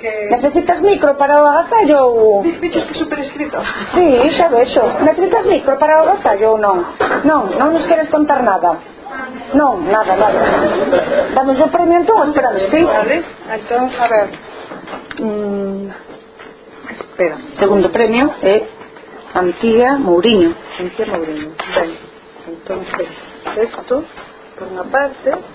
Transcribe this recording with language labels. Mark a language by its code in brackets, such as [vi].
[gl] ¿Necesitas micro para o agasallo? Dices que superescrito. Sí, xa vexo. ¿Necesitas micro para o agasallo ou non? Non, non nos queres contar nada. Non, nada, nada. Damos un premio entón, espera, ¿sí? Vale, entón, a ver. Espera. Segundo premio é Antía Mouriño. Antía Mouriño. Ben. [es] Entonces, esto por una parte.